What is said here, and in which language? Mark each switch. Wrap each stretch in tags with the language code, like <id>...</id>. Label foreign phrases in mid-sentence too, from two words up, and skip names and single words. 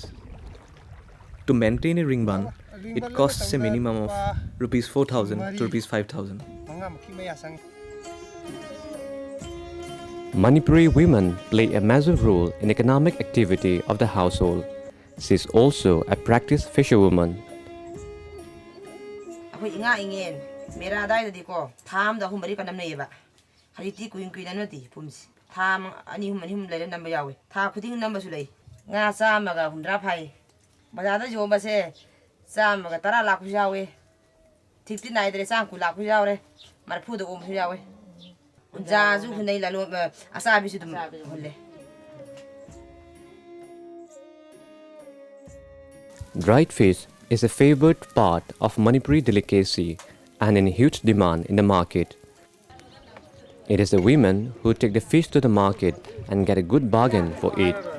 <en>To maintain a ring bun, it costs a minimum of rupees 4,000 to rupees 5,000. Manipuri women play a massive role in economic activity of the household. She is also a practiced fisherwoman.</en> <mni>ꯑꯩꯈꯣꯏ ꯏꯉꯥ ꯏꯉꯦꯟ ꯃꯦꯔꯥ ꯑꯗꯥꯏꯗꯗꯤꯀꯣ ꯊꯥ ꯑꯃꯗ ꯑꯍꯨꯝ ꯃꯔꯤ ꯅꯝꯅꯩꯌꯦꯕ ꯍꯧꯖꯤꯛꯇꯤ ꯀꯨꯏꯅ ꯅꯠꯇꯦ ꯐꯨꯝꯁꯤ ꯊꯥ ꯑꯅꯤ ꯑꯍꯨꯝ ꯂꯩꯔ ꯅꯝꯕ ꯌꯥꯎꯋꯦ ꯊꯥ ꯈꯨꯗꯤꯡ ꯅꯝꯕꯁꯨ ꯂꯩ ꯉꯥ ꯆꯥꯝꯃꯒ ꯍꯨꯝꯗ꯭ꯔꯥ ꯐꯥꯏ ꯕꯖꯥꯔꯗ ꯌꯣꯟꯕꯁꯦ ꯆꯥꯝꯃꯒ ꯇꯔꯥ ꯂꯥꯛꯄꯁꯨ ꯌꯥꯎꯋꯦ ꯊꯤꯛꯇꯤ ꯅꯥꯏꯗ꯭ꯔꯦ ꯆꯥꯝ ꯀꯨꯟ ꯂꯥꯛꯄꯁꯨ ꯌꯥꯎꯔꯦ ꯃꯔꯐꯨꯗ ꯑꯣꯟꯕꯁꯨ ꯌꯥꯎꯋꯦ ꯎꯟꯖꯥꯁꯨ ꯍꯨꯟꯅꯩ ꯂꯂꯣꯟ ꯑꯆꯥꯕꯤꯁꯨ ꯑꯗꯨꯝ ꯍꯨꯜꯂꯦ.</mni> <en>Dried fish is a favored part of Manipuri delicacy and in huge demand in the market. It is the women who take the fish to the market and get a good bargain for it.</en>